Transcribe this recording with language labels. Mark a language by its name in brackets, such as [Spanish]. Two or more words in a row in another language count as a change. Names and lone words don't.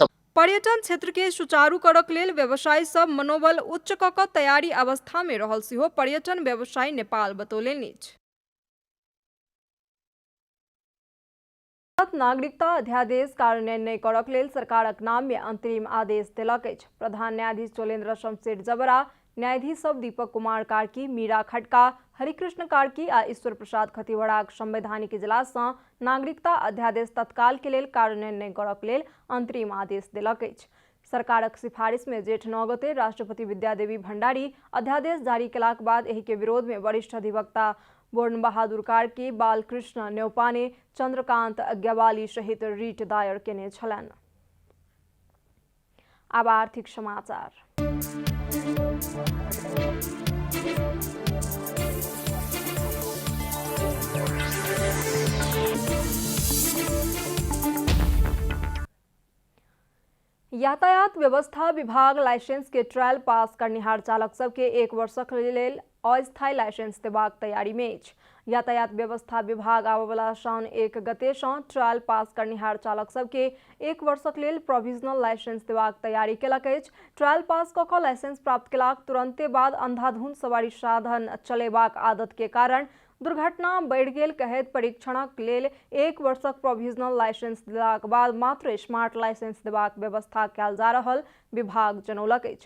[Maithili] पर्यटन क्षेत्र के सुचारू करक लेल व्यवसायी सब मनोबल उच्च क क तैयारी अवस्था में रहल सिहो पर्यटन व्यवसायी नेपाल बतौलनि अछि। नागरिकता अध्यादेश कार्यान्वयन नहि करक लेल सरकारक नाम में अंतरिम आदेश देलक अछि। प्रधान न्यायाधीश चोलेन्द्र शमशेर जबरा, न्यायाधीश सब दीपक कुमार कार्की, मीरा खटका, हरिकृष्ण कार्की आ ईश्वर प्रसाद खतिवड़ाक संवैधानिक इजलास सँ नागरिकता अध्यादेश तत्काल के लेल कार्यान्वयन नहि करक लेल अंतरिम आदेश देलक अछि। सरकारक सिफारिश में जेठ 9 गते राष्ट्रपति विद्यादेवी भण्डारी अध्यादेश जारी केलाक बाद एहि के विरोध में वरिष्ठ अधिवक्ता बोर्न बहादुर कार्की, बालकृष्ण न्यौपाने, चंद्रकांत अज्ञावाली सहित रीट दायर केने छलनि। अब आर्थिक समाचार। यातायात व्यवस्था विभाग लाइसेंस के ट्रायल पास करनिहार चालक सबके 1 वर्षक लेल अस्थायी लाइसेंस देबाक तैयारी में अछि। यातायात व्यवस्था विभाग आबयवला साउन 1 गते सँ ट्रायल पास करनिहार चालक सबके 1 वर्षक लेल [English] provisional license [Maithili] देबाक तैयारी केलक अछि। ट्रायल पास कऽ कऽ लाइसेंस प्राप्त केलाक तुरंते बाद अंधाधुंध सवारी साधन चलेबाक आदत के कारण दुर्घटना बढ़ि गेल कहैत परीक्षणक लेल 1 वर्षक [English] provisional license [Maithili] देलाक बाद मात्र [English] smart license [Maithili] देबाक व्यवस्था कयल जा रहल विभाग जनौलक अछि।